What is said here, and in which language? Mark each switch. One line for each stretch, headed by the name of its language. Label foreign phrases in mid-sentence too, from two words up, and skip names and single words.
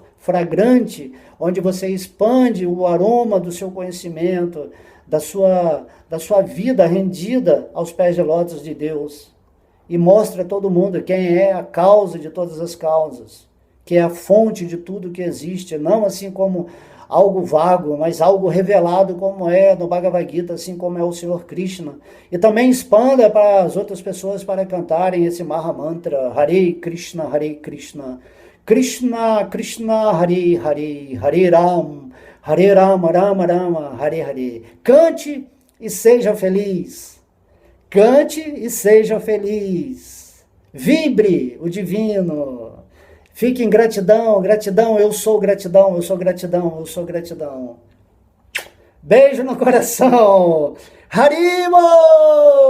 Portuguese: fragrante, onde você expande o aroma do seu conhecimento, da sua vida rendida aos pés de lótus de Deus, e mostra a todo mundo quem é a causa de todas as causas, que é a fonte de tudo que existe, não assim como algo vago, mas algo revelado como é no Bhagavad Gita, assim como é o Senhor Krishna. E também expanda para as outras pessoas para cantarem esse Maha Mantra,
Sanskrit: Hare Krishna, Krishna Krishna, Hare Hare, Hare Rama, Rama Rama, Hare Hare.
Portuguese: Cante e seja feliz. Cante e seja feliz. Vibre o divino. Fique em gratidão, gratidão, eu sou gratidão, eu sou gratidão, eu sou gratidão. Beijo no coração.